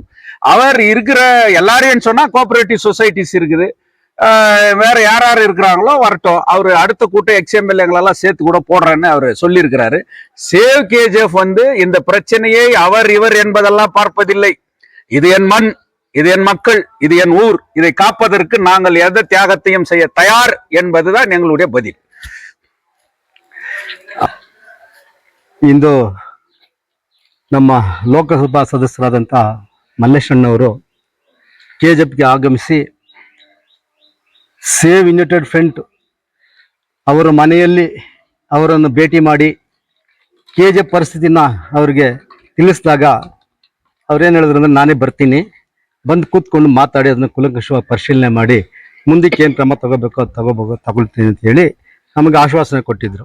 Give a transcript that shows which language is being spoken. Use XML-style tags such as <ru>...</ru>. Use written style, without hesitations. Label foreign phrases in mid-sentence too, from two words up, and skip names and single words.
<ta>அவர் இருக்கிற எல்லாரையும் சொன்னா</ta> <en>cooperative societies</en> <ta>இருக்குது, வேற யார் யார் இருக்கிறாங்களோ வரட்டும், அவரு அடுத்த கூட்டம் எக்ஸ்எம்எல்ஏங்களெல்லாம் சேர்த்து கூட போடுறேன்னு அவர் சொல்லி இருக்கிறாரு. சேவ் கேஜிஎஃப் இந்த பிரச்சனையை அவர் இவர் என்பதெல்லாம் பார்ப்பதில்லை. இது என் மண், இது என் மக்கள், இது என் ஊர், இதை காப்பதற்கு நாங்கள் எந்த தியாகத்தையும் செய்ய தயார் என்பதுதான் எங்களுடைய பதில்.</ta> <kn>ಇಂದು ನಮ್ಮ ಲೋಕಸಭಾ ಸದಸ್ಯರಾದಂಥ ಮಲ್ಲೇಶಣ್ಣವರು ಕೆಜೆಪ್ಗೆ ಆಗಮಿಸಿ ಸೇವ್ ಯುನೈಟೆಡ್ ಫ್ರಂಟ್ ಅವರ ಮನೆಯಲ್ಲಿ ಅವರನ್ನು ಭೇಟಿ ಮಾಡಿ ಕೆಜೆಪ್ ಪರಿಸ್ಥಿತಿನ ಅವರಿಗೆ ತಿಳಿಸಿದಾಗ ಅವ್ರೇನು ಹೇಳಿದ್ರು ಅಂದರೆ, ನಾನೇ ಬರ್ತೀನಿ, ಬಂದು ಕೂತ್ಕೊಂಡು ಮಾತಾಡಿ ಅದನ್ನು ಕುಲಂಕುಷವಾಗಿ ಪರಿಶೀಲನೆ ಮಾಡಿ ಮುಂದಕ್ಕೆ ಏನು ಕ್ರಮ ತಗೋಬೇಕೋ ಅದು ತಗೊಳ್ತೀನಿ ಅಂತ ಹೇಳಿ ನಮಗೆ ಆಶ್ವಾಸನೆ ಕೊಟ್ಟಿದ್ರು.</kn>